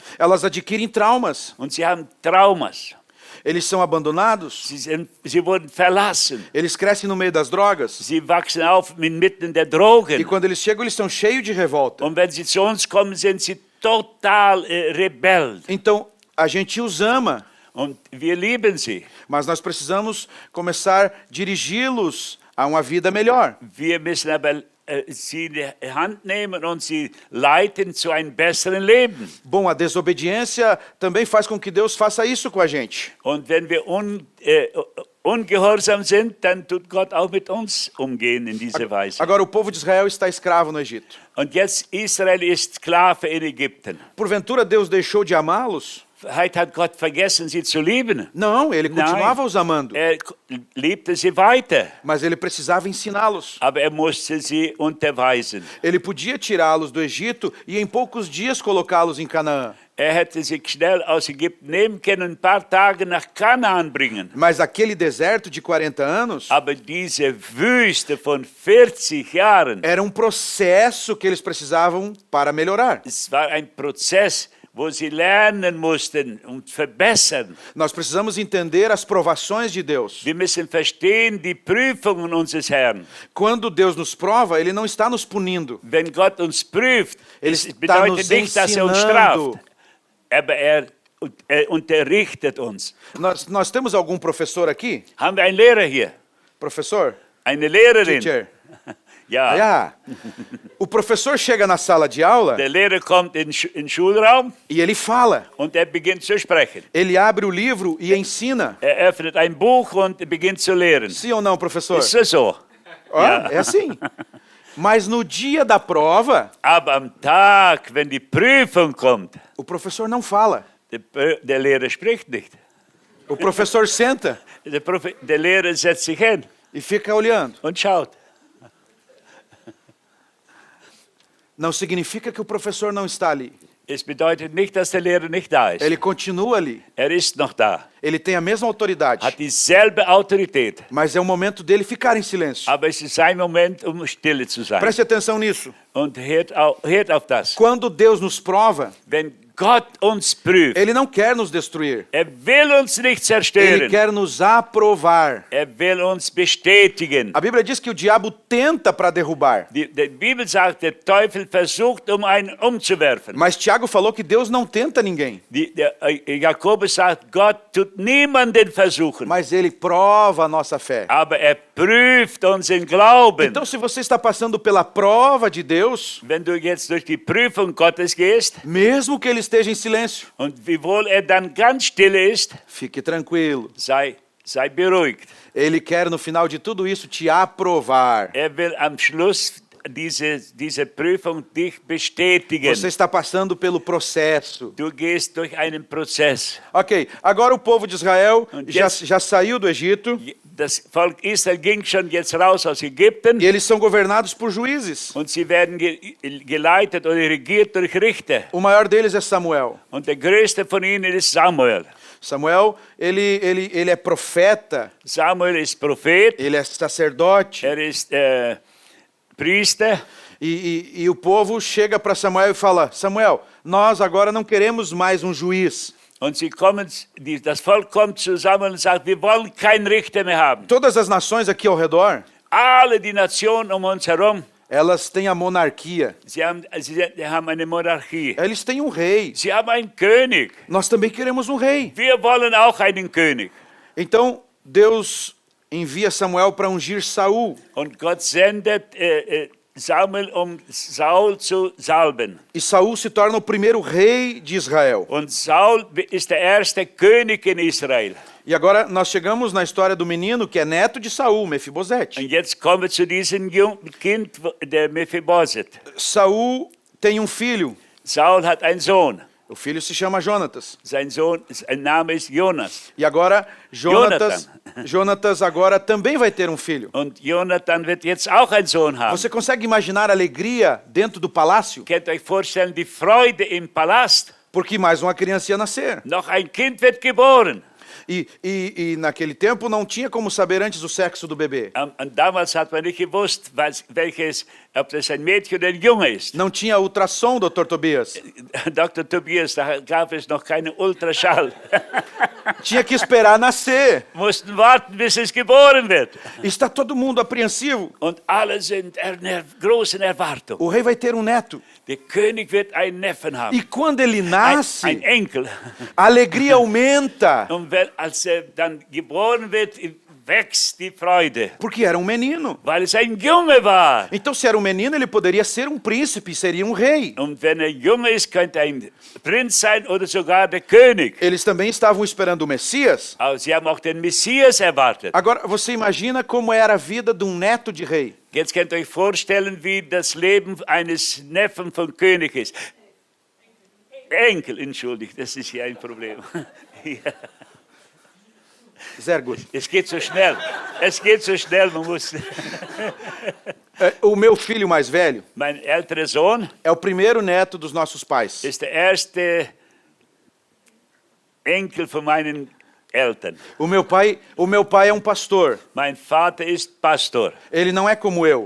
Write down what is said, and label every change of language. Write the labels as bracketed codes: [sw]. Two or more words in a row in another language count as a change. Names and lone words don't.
[pt] Elas adquirem traumas. [de] Und sie haben Traumas. [pt] Eles são abandonados. [de] Sie wurden verlassen. [pt] Eles crescem no meio das drogas. [de] Sie wachsen auf inmitten der Drogen. [pt] E quando eles chegam, eles estão cheios de revolta. [de] Und wenn sie zu uns kommen, sind sie total rebell. [pt] Então, a gente os ama, [de] Und wir lieben sie. [pt] mas nós precisamos começar a dirigi-los a uma vida melhor. [de] Wir müssen aber sie in die Hand nehmen und sie leiten zu einem besseren Leben. [pt] Bom, a desobediência também faz com que Deus faça isso com a gente. [de] Und wenn wir ungehorsam sind, dann tut Gott auch mit uns umgehen in dieser Weise. [pt] Agora, o povo de Israel está escravo no Egito. [de] Und jetzt Israel ist Sklave in Ägypten. [pt] Porventura, Deus deixou de amá-los? [de] Vielleicht hat Gott vergessen, sie zu lieben. [pt] Não, ele continuava os amando, [de] Er liebte sie weiter, [pt] mas ele precisava ensiná-los. [de] aber er musste sie unterweisen. [pt] Ele podia tirá-los do Egito e em poucos dias colocá-los em Canaã. [de] Er hätte sie schnell aus Ägypten nehmen können, ein paar Tage nach Kanaan bringen. [pt] Mas aquele deserto de 40 anos [de] Aber diese Wüste von 40 Jahren, [pt] era um processo que eles precisavam para melhorar. [de] es war ein Prozess, wo sie lernen mussten und verbessern. [pt] Nós precisamos entender as provações de Deus. [de] Wir müssen verstehen die Prüfungen unseres Herrn. [pt] Quando Deus nos prova, Ele não está nos punindo. [de] Wenn Gott uns prüft, [pt] Ele [de] es [pt] está [de] bedeutet [pt] nos [de] nicht, dass er uns [pt] ensinando. [de] straft, aber er unterrichtet uns. [pt] Nós temos algum professor aqui? [de] Haben wir einen Lehrer hier? [pt] Professor? [de] Eine Lehrerin? Teacher? Ja. [pt] Ah, o professor chega na sala de aula [de] Der Lehrer kommt in den Schulraum [pt] e ele fala. [de] und er beginnt zu sprechen. [pt] Ele abre o livro e ensina. [de] Er öffnet ein Buch und beginnt zu lehren. [pt] Sim ou não, professor? [de] Ist das so? [pt] Ó, é assim. Mas no dia da prova, [de] Aber am Tag, wenn die Prüfung kommt, [pt] o professor não fala. [de] der Lehrer spricht nicht. [pt] O professor senta [de] Der Lehrer setzt sich hin [pt] e fica olhando. [de] und schaut. [pt] Não significa que o professor não está ali. [de] Es bedeutet nicht, dass der Lehrer nicht da ist. [pt] Ele continua ali. [de] Er ist noch da, [pt] Ele tem a mesma autoridade. [de] hat dieselbe Autorität. [pt] Mas é o momento dele ficar em silêncio. [de] Aber es ist sein Moment, stille zu sein. [pt] Preste atenção nisso. [de] Und hört auf das. [pt] Quando Deus nos prova, [de] Wenn Gott uns prüft, [pt] Ele não quer nos destruir. [de] will uns nicht [pt] Ele [de] zerstören. [pt] quer nos aprovar. [de] Will uns bestätigen. [pt] A Bíblia diz que o diabo tenta para derrubar. [de] Die Bibel sagt, der Teufel versucht, einen umzuwerfen. [pt] Mas Tiago falou que Deus não tenta ninguém. [de] Jakobus sagt, Gott tut niemanden versuchen, [pt] Mas Ele prova a nossa fé. [de] aber prüft unseren Glauben. [pt] Então, se você está passando pela prova de Deus, [de] Wenn du jetzt durch die Prüfung Gottes gehst, [pt] mesmo que Ele esteja em silêncio, [de] und wiewohl dann ganz stille ist, [pt] fique tranquilo. [de] sei beruhigt. [pt] Ele quer, no final de tudo isso, te aprovar. [de] Will am Schluss diese Prüfung dich bestätigen. [pt] Você está passando pelo processo. [de] Du gehst durch einen Prozess. [pt] Ok, agora o povo de Israel [de] Und [pt] já, [de] jetzt- [pt] já saiu do Egito [de] Das Volk Israel ging schon jetzt raus aus Ägypten [pt] e eles são governados por juízes. [de] und sie werden geleitet oder regiert durch Richter. [pt] O maior deles é Samuel. [de] Und der größte von ihnen ist Samuel. [pt] Samuel, ele é profeta, [de] Samuel ist Prophet, [pt] ele é sacerdote. [de] ist Priester. [pt] E o povo chega para Samuel e fala: Samuel, nós agora não queremos mais um juiz. [de] Und das Volk kommt zusammen und sagt, wir wollen keinen Richter mehr haben. [pt] Todas as nações aqui ao redor, [de] Alle die Nationen um uns herum, [pt] elas têm a monarquia. [de] sie haben eine Monarchie. [pt] Eles têm um rei. [de] Sie haben einen König. [pt] Nós também queremos um rei. [de] Wir wollen auch einen König. [pt] Então Deus envia Samuel para ungir Saul. [de] Und Gott sendet Samuel, Saul zu salben. [pt] E Saul se torna o primeiro rei de Israel. [de] Und Saul ist der erste König in Israel. [pt] E agora nós chegamos na história do menino que é neto de Saul, Mefibosete. [de] Und jetzt kommen wir zu diesem Kind, der Mephibosheth. [pt] Saul tem um filho. [de] Saul hat einen Sohn. [pt] O filho se chama Jonatas. [de] Sein Name ist Jonas. [pt] E agora Jonatas agora também vai ter um filho. [de] Und Jonathan wird jetzt auch einen Sohn haben. [pt] Você consegue imaginar a alegria dentro do palácio? [de] Könnt ihr euch vorstellen, die Freude im Palast? [pt] Porque mais uma criança ia nascer. [de] Noch ein Kind wird geboren. [pt] E naquele tempo não tinha como saber antes o sexo do bebê. [de] Und damals hat man nicht gewusst, ob das ein Mädchen oder ein Junge ist. [pt] Não tinha ultrassom, Dr. Tobias. [de] Dr. Tobias, da gab es noch keine Ultraschall. [pt] Tinha que esperar nascer. [de] Mussten warten, bis es geboren wird. [pt] Está todo mundo apreensivo. [de] Und alle sind in großen Erwartung. [pt] O rei vai ter um neto. [de] Der König wird einen Neffen haben. [pt] E quando ele [de] Ein [pt] nasce, [de] Enkel. [pt] a alegria aumenta. [de] Und als er dann geboren wird, wächst die Freude. [pt] Porque era um menino. [de] Weil es ein Junge war. [pt] Então, se era um menino, ele poderia ser um príncipe, seria um rei. [de] Und wenn er Junge ist, könnte ein Prinz sein oder sogar der König. [pt] Eles também estavam esperando o Messias. [de] Aber sie haben auch den Messias erwartet. [pt] Agora, você imagina como era a vida de um neto de rei. [de] Jetzt könnt ihr euch vorstellen, wie das Leben eines Neffen von König ist. Enkel, entschuldigt, das ist hier ein Problem. Ja. Sehr gut. Es geht so schnell. Es geht so schnell, man muss. [pt] O meu filho mais velho [de] Mein älterer Sohn [pt] é o primeiro neto dos nossos pais. [de] ist der erste Enkel von meinen Eltern. [pt] O meu pai é um pastor. [de] Mein Vater ist Pastor. [pt] Ele não é como eu.